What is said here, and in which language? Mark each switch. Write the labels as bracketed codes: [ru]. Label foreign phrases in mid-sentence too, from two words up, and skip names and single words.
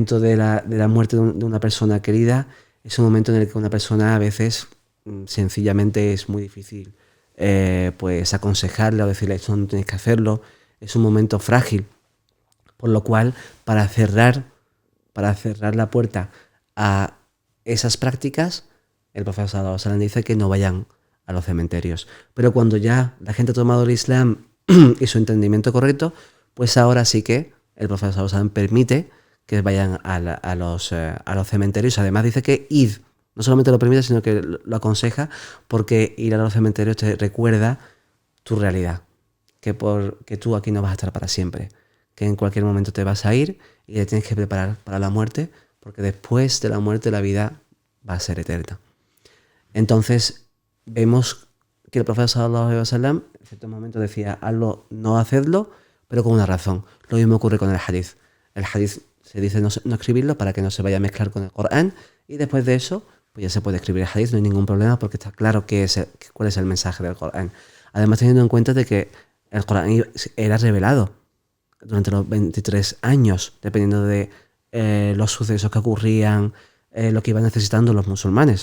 [es] El momento de la muerte de una persona querida Es un momento en el que una persona a veces sencillamente es muy difícil pues aconsejarle o decirle esto no tienes que hacerlo. Es un momento frágil, por lo cual para cerrar la puerta a esas prácticas, el profeta [ar] صلى الله عليه وسلم [es] dice que no vayan a los cementerios. Pero cuando ya la gente ha tomado el Islam y su entendimiento correcto, pues ahora sí que el profeta [ar] صلى الله عليه وسلم [es] permite que vayan a los cementerios. Además dice que id, no solamente lo permite, sino que lo aconseja, porque ir a los cementerios te recuerda tu realidad, que tú aquí no vas a estar para siempre, que en cualquier momento te vas a ir y te tienes que preparar para la muerte, porque después de la muerte la vida va a ser eterna. Entonces vemos que el profeta [ar] صلى الله عليه وسلم [es] en cierto momento decía hazlo, no hacedlo, pero con una razón. Lo mismo ocurre con el hadith. El hadith se dice no escribirlo para que no se vaya a mezclar con el Corán, y después de eso pues ya se puede escribir el hadith, no hay ningún problema, porque está claro cuál es el mensaje del Corán. Además, teniendo en cuenta de que el Corán era revelado durante los 23 años, dependiendo de los sucesos que ocurrían, lo que iban necesitando los musulmanes.